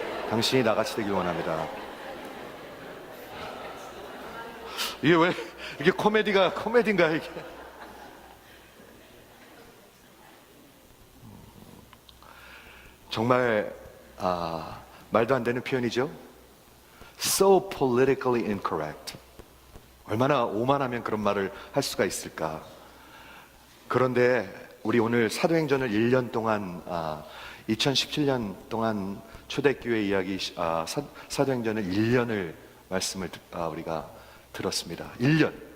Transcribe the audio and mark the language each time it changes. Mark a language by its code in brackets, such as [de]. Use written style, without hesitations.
[ko] 당신이 나같이 되길 원합니다. 이게 왜 이게 코미디인가 이게? 정말 말도 안 되는 표현이죠. [en] So politically incorrect. [ko] 얼마나 오만하면 그런 말을 할 수가 있을까? 그런데 우리 오늘 사도행전을 1년 동안 2017년 동안 초대교회 이야기 사도행전을 1년을 말씀을 우리가 들었습니다. 1년.